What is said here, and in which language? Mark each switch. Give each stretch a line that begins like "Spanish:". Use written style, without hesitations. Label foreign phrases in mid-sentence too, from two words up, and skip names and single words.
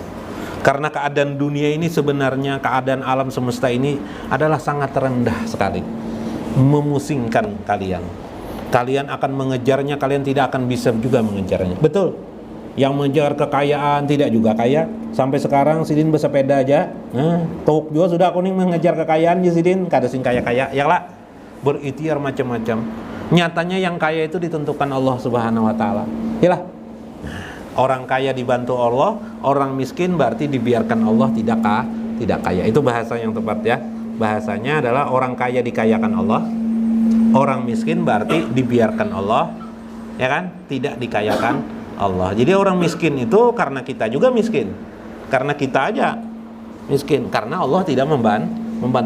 Indonesian: Karena keadaan dunia ini sebenarnya, keadaan alam semesta ini adalah sangat rendah sekali, memusingkan kalian. Kalian akan mengejarnya, kalian tidak akan bisa juga mengejarnya. Betul. Yang mengejar kekayaan tidak juga kaya. Sampai sekarang Sidin bersepeda aja. Tok juga sudah kuning mengejar kekayaan
Banjar: ya Sidin, kada sing kaya-kaya.
Indonesian: Ya lah, berikhtiar macam-macam. Nyatanya yang kaya itu ditentukan Allah
Arabic: Subhanahu wa taala.
Indonesian: Yalah. Orang kaya dibantu Allah, orang miskin berarti dibiarkan Allah tidak kaya. Itu bahasa yang tepat ya. Bahasanya adalah orang kaya dikayakan Allah, orang miskin berarti dibiarkan Allah, ya kan? Tidak dikayakan Allah. Jadi orang miskin itu karena kita juga miskin, karena kita aja miskin, karena Allah tidak membantu.